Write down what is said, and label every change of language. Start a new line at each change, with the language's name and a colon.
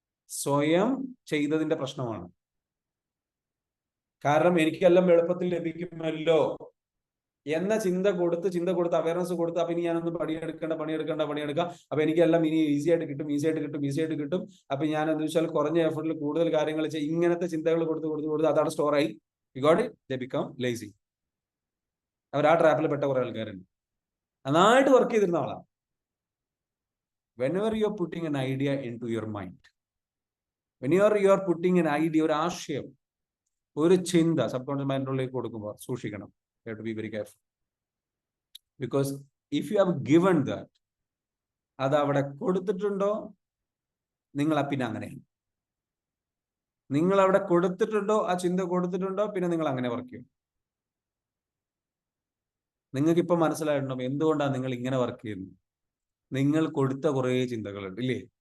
Malayalam: സ്വയം ചെയ്തതിന്റെ പ്രശ്നമാണ്. കാരണം എനിക്കെല്ലാം എളുപ്പത്തിൽ ലഭിക്കുമല്ലോ എന്ന ചിന്ത കൊടുത്ത് അവയർനെസ് കൊടുത്ത് അപ്പൊ ഇനി ഞാനൊന്ന് പണിയെടുക്കാം. അപ്പൊ എനിക്കെല്ലാം ഇനി ഈസി ആയിട്ട് കിട്ടും. അപ്പൊ ഞാൻ എന്താ വെച്ചാൽ കുറഞ്ഞ എഫർട്ടിൽ കൂടുതൽ കാര്യങ്ങൾ ചെയ്യും. ഇങ്ങനത്തെ ചിന്തകൾ കൊടുത്ത് അതാണ് സ്റ്റോറായി.
English: You got it, they become lazy.
Malayalam: അവർ ആ ട്രാപ്പിൽ പെട്ട കുറെ ആൾക്കാരുണ്ട്. നന്നായിട്ട് വർക്ക് ചെയ്തിരുന്ന ആളാണ്.
English: whenever you are putting an idea into your mind, whenever you are putting an idea,
Malayalam: ഒരു ആശയം, ഒരു ചിന്ത സബ് കോൺഷ്യസ് മൈൻഡിലേക്ക് കൊടുക്കുമ്പോൾ സൂക്ഷിക്കണം.
English: You have to be very careful. Because if you have given that,
Malayalam: അത് അവിടെ കൊടുത്തിട്ടുണ്ടോ നിങ്ങൾ പിന്നെ അങ്ങനെയാണ്. നിങ്ങൾ അവിടെ കൊടുത്തിട്ടുണ്ടോ, ആ ചിന്ത കൊടുത്തിട്ടുണ്ടോ, പിന്നെ നിങ്ങൾ അങ്ങനെ വർക്ക് ചെയ്യും. നിങ്ങൾക്ക് ഇപ്പൊ മനസ്സിലായിട്ടുണ്ടോ എന്തുകൊണ്ടാണ് നിങ്ങൾ ഇങ്ങനെ വർക്ക് ചെയ്യുന്നത്? നിങ്ങൾ കൊടുത്ത കുറേ ചിന്തകളുണ്ട് ഇല്ലേ?